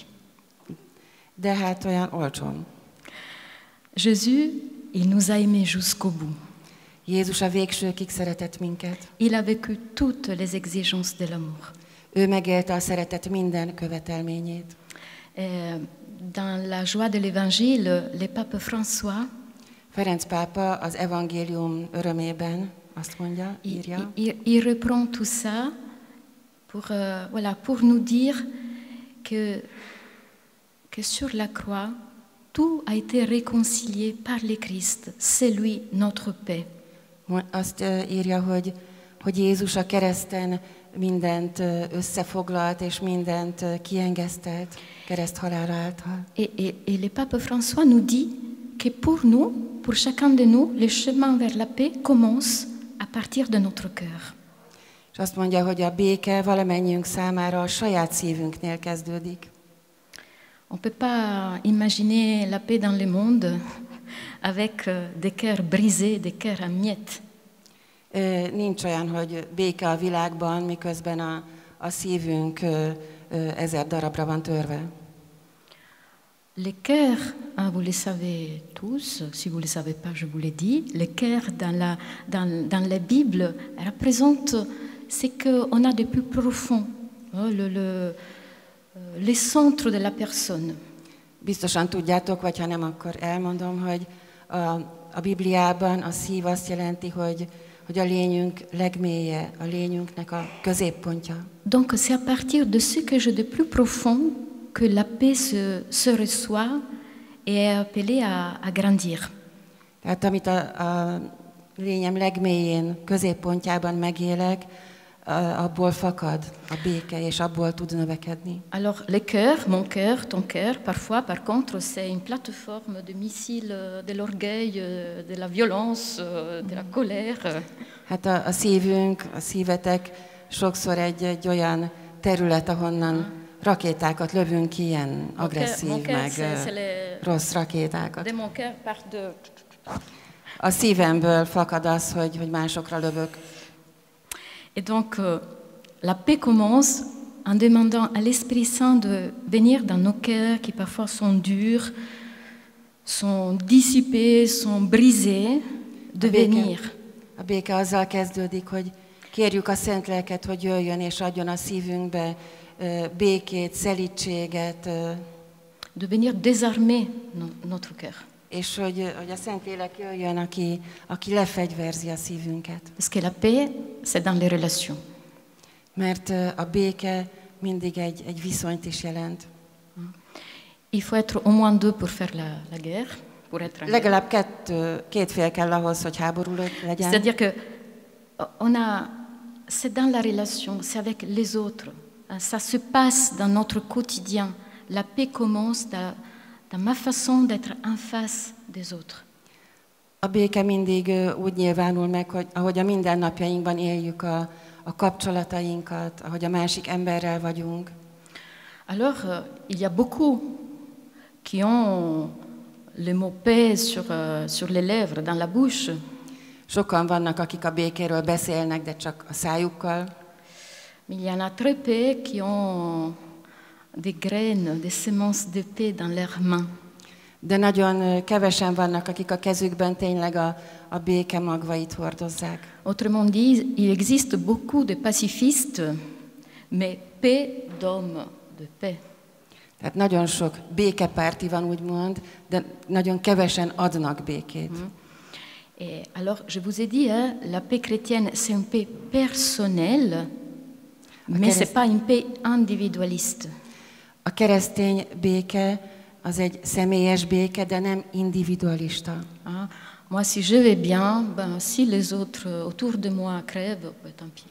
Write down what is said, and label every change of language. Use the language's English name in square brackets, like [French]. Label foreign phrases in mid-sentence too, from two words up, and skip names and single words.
[Hungarian] De hát olyan olcsón. [French] Jésus, il nous a aimés jusqu'au bout. [Hungarian] Jézus a végsőkig szeretett minket. [French] Il a vécu toutes les exigences de l'amour. [Hungarian] Ő megélte a szeretet minden követelményét. [French] Dans la joie de l'Évangile, le pape François, [Hungarian] Ferenc pápa az evangélium örömében azt mondja, írja. [French] Il reprend tout ça pour nous dire que sur la croix, tout a été réconcilié par le Christ. C'est lui notre paix. [Hungarian] Azt írja, hogy Jézus a kereszten mindent összefoglalt, és mindent kiengesztelt kereszthalál által. [French] Et le pape François nous dit que pour nous, pour chacun de nous, le chemin vers la paix commence à partir de notre cœur. [Hungarian] És azt mondja, hogy a béke valamennyiünk számára a saját szívünknél kezdődik. [French] On ne peut pas imaginer la paix dans le monde avec des cœurs brisés, des cœurs en miettes. [Hungarian] Nincs olyan, hogy béke a világban, miközben a szívünk 1000 darabra van törve. [French] Les cœurs, vous le savez tous, si vous ne le savez pas, je vous l'ai dit, les cœurs dans la Bible représentent ce qu'on a de plus profond, le centre de la personne. [Hungarian] Biztosan tudjátok, vagy ha nem, akkor elmondom, hogy a Bibliában a szív azt jelenti, hogy a lényünk legmélye, a lényünknek a középpontja. [French] Donc c'est à partir de ce que j'ai de plus profond que la paix se reçoit et est appelée à grandir. [Hungarian] Tehát amit a lényem legmélyén, középpontjában megélek, abból fakad a béke, és abból tud növekedni. [French] Alors le cœur, mon cœur, ton cœur, parfois par contre c'est une plateforme de missiles de l'orgueil, de la violence, de la colère. [Hungarian] Hát a szívünk, a szívetek sokszor egy olyan terület, ahonnan rakétákat lövünk ki, ilyen agresszív, meg rossz rakétákat. [French] De mon cœur part de... [Hungarian] A szívemből fakad az, hogy másokra lövök. [French] Et donc, la paix commence en demandant à l'Esprit Saint de venir dans nos cœurs qui parfois sont durs, sont dissipés, sont brisés, de venir. [Hungarian] A béke azzal kezdődik, hogy kérjük a Szent Lelket, hogy jöjjön és adjon a szívünkbe békét, szelídséget. [French] De venir désarmer notre cœur. [Hungarian] És hogy a Szentlélek jöjjön, aki lefegyverzi a szívünket. [French] Parce que la paix, c'est dans les relations. [Hungarian] Mert a béke mindig egy viszonyt is jelent. [French] Il faut être au moins deux pour faire la guerre, pour être en [Hungarian] Legalább két fél kell ahhoz, hogy háború legyen. [French] C'est-à-dire que c'est dans la relation, c'est avec les autres. Ça se passe dans notre quotidien. La paix commence dans ma façon d'être en face des autres. [Hungarian] A béke mindig úgy nyilvánul meg, hogy ahogy a mindennapjainkban éljük a kapcsolatainkat, ahogy a másik emberrel vagyunk. [French] Alors, il y a beaucoup qui ont le mot paix sur les lèvres, dans la bouche. [Hungarian] Sokan vannak, akik a békéről beszélnek, de csak a szájukkal. [French] Mais il y en a très peu qui ont des graines, des semences de paix dans leurs mains. [Hungarian] De nagyon kevesen vannak, akik a kezükben tényleg a béke magvait hordozzák. [French] Autrement dit, il existe beaucoup de pacifistes, mais paix d'hommes, de paix. [Hungarian] Tehát nagyon sok békepárti van, úgymond, de nagyon kevesen adnak békét. [French] Et alors, je vous ai dit, la paix chrétienne, c'est une paix personnelle, mais ce n'est pas une paix individualiste. [Hungarian] A keresztény béke az egy személyes béke, de nem individualista. [French] Moi, si je vais bien, si les autres autour de moi crèvent, tant pis.